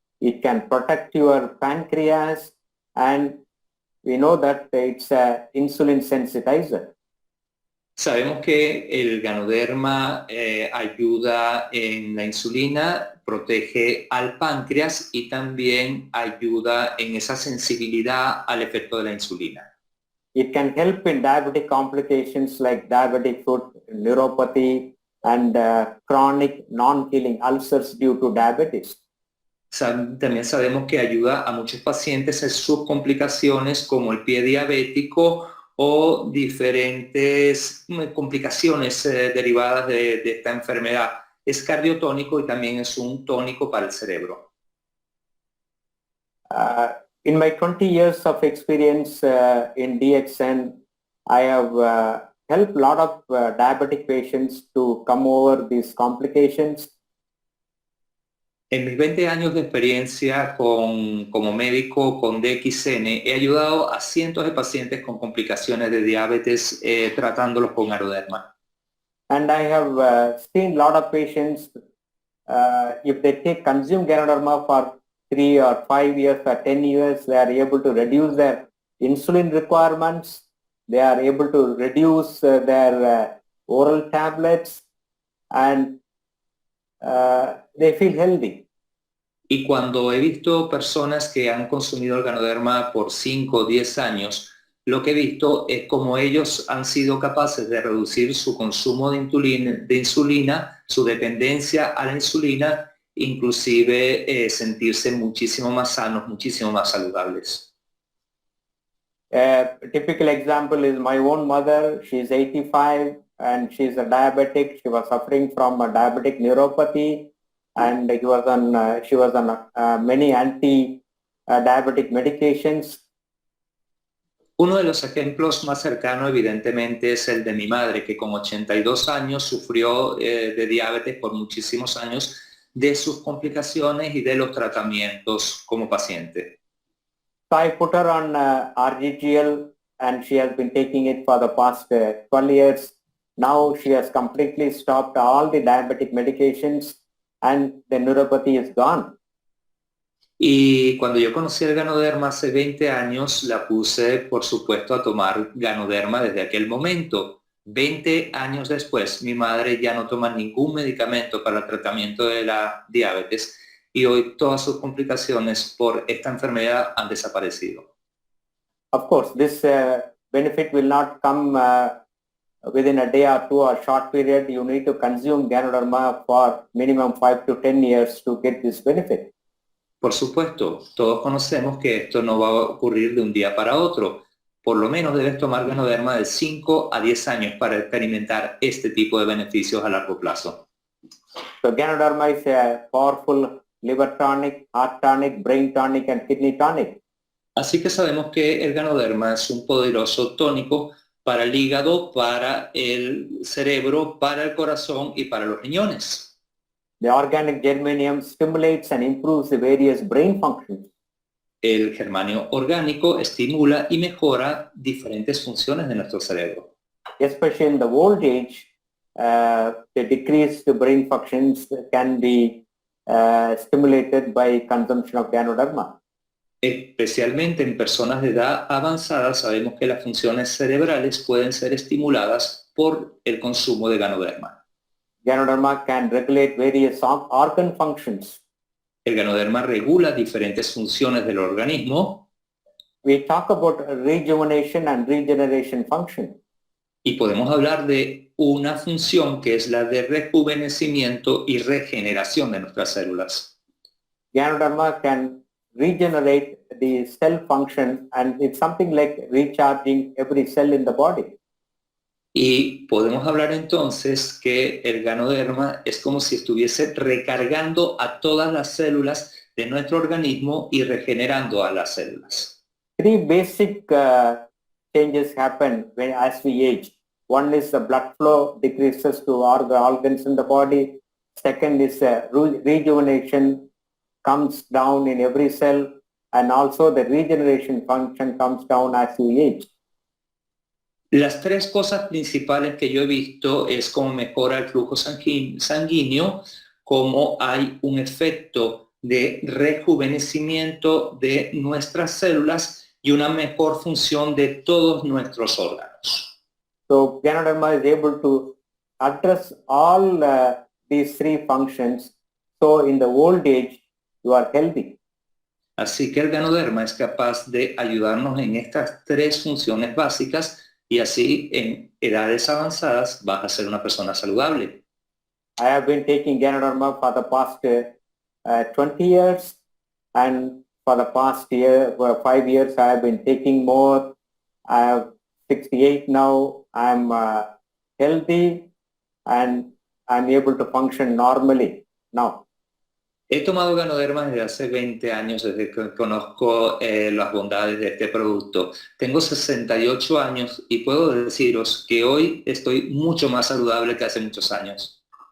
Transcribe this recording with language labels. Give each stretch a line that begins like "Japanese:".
English: It can protect your pancreas, and we know that it's an insulin sensitizer.
Spanish: Sabemos que el ganoderma ayuda en la insulina, protege al páncreas y también ayuda en esa sensibilidad al efecto de la insulina.
English: It can help in diabetic complications like diabetic foot neuropathy and chronic non-healing ulcers due to diabetes.
Spanish: También sabemos que ayuda a muchos pacientes en sus complicaciones como el pie diabético o diferentes complicaciones derivadas de esta enfermedad. Es cardiotónico y también es un tónico para el cerebro.
English: In my 20 years of experience in DXN, I have helped a lot of diabetic patients to come over these complications.
Spanish: En mis 20 años de experiencia como médico con DXN, he ayudado a cientos de pacientes con complicaciones de diabetes tratándolos con ganoderma.
English: And I have seen a lot of patients, if they consume Ganoderma for 3 or 5 years or 10 years, they are able to reduce their insulin requirements. They are able to reduce their oral tablets, and they feel healthy.
Spanish: Y cuando he visto personas que han consumido el ganoderma por 5 o 10 años, lo que he visto es cómo ellos han sido capaces de reducir su consumo de insulina, su dependencia a la insulina, inclusive sentirse muchísimo más sanos, muchísimo más saludables.
English: A typical example is my own mother. She's 85 and she's a diabetic. She was suffering from a diabetic neuropathy, and she was on many anti-diabetic medications.
Spanish: Uno de los ejemplos más cercanos, evidentemente, es el de mi madre, que con 82 años sufrió de diabetes por muchísimos años, de sus complicaciones y de los tratamientos como paciente.
English: So I put her on RGGL, and she has been taking it for the past 12 years. Now she has completely stopped all the diabetic medications, and the neuropathy is gone.
Spanish: Y cuando yo conocí el ganoderma hace 20 años, la puse, por supuesto, a tomar ganoderma desde aquel momento. 20 años después, mi madre ya no toma ningún medicamento para el tratamiento de la diabetes y hoy todas sus complicaciones por esta enfermedad han desaparecido.
English: Of course, this benefit will not come within a day or two or short period. You need to consume Ganoderma for minimum 5 to 10 years to get this benefit.
Spanish: Por supuesto, todos conocemos que esto no va a ocurrir de un día para otro. Por lo menos debes tomar Ganoderma de 5 a 10 años para experimentar este tipo de beneficios a largo plazo.
English: So Ganoderma is a powerful liver tonic, heart tonic, brain tonic, and kidney tonic.
Spanish: Así que sabemos que el Ganoderma es un poderoso tónico para el hígado, para el cerebro, para el corazón y para los riñones.
English: The organic germanium stimulates and improves the various brain functions.
Spanish: El germanio orgánico estimula y mejora diferentes funciones de nuestro cerebro.
English: Especially in the old age, the decreased brain functions can be stimulated by consumption of Ganoderma.
Spanish: Especialmente en personas de edad avanzada, sabemos que las funciones cerebrales pueden ser estimuladas por el consumo de Ganoderma.
English: Ganoderma can regulate various organ functions.
Spanish: El Ganoderma regula diferentes funciones del organismo.
English: We talk about rejuvenation and regeneration function.
Spanish: Y podemos hablar de una función que es la de rejuvenecimiento y regeneración de nuestras células.
English: Ganoderma can regenerate the cell function, and it's something like recharging every cell in the body.
Spanish: Y podemos hablar entonces que el Ganoderma es como si estuviese recargando a todas las células de nuestro organismo y regenerando a las células.
English: Three basic changes happen as we age. One is the blood flow decreases to all the organs in the body. Second is rejuvenation comes down in every cell, and also the regeneration function comes down as we age.
Spanish: Las tres cosas principales que yo he visto es cómo mejora el flujo sanguíneo, cómo hay un efecto de rejuvenecimiento de nuestras células y una mejor función de todos nuestros órganos.
English: So Ganoderma is able to address all these three functions. So in the old age, you are healthy.
Spanish: Así que el Ganoderma es capaz de ayudarnos en estas tres funciones básicas y así en edades avanzadas vas a ser una persona saludable.
English: I have been taking Ganoderma for the past 20 years, and for the past 5 years I have been taking more. I have 68 now. I'm healthy and I'm able to function normally now.
Spanish: He tomado Ganoderma desde hace 20 años, desde que conozco las bondades de este producto. Tengo 68 años y puedo deciros que hoy estoy mucho más saludable que hace muchos años.